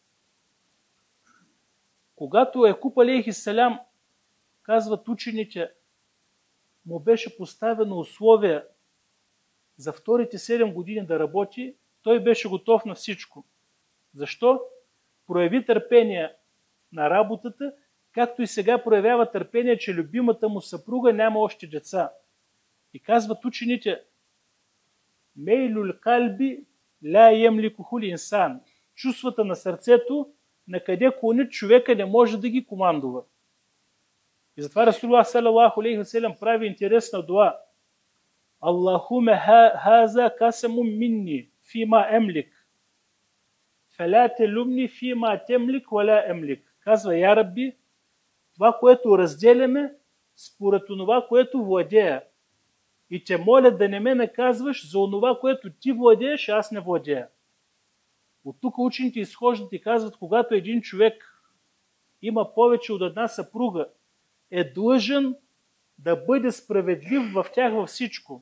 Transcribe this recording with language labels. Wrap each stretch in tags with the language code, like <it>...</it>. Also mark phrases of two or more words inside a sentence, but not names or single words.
<bg>Когато Якуб алейхиселям, казват учените, му беше поставено условие за вторите 7 години да работи, той беше готов на всичко. Защо? Прояви търпение на работата, както и сега проявява търпение, че любимата му съпруга няма още деца. И казват учените:</bg> <ar>ميل القلب لا يملكه الإنسان.</ar> <bg>Чувствата на сърцето, на къде клонят човека, не може да ги командува. И затова</bg> <ar>رسول الله صلى الله عليه وسلم</ar> <bg>прави интересна дуа:</bg> <ar>اللهم هذا قسم مني فيما أملك. فلا تلمني فيما تملك ولا أملك.</ar> <bg>Казва: Я Рабби, това, което разделяме, според онова, което владея. И те моля да не ме наказваш за онова, което ти владееш, аз не владея. От тук учените изхождат и казват: когато един човек има повече от една съпруга, е длъжен да бъде справедлив в тях във всичко.</bg>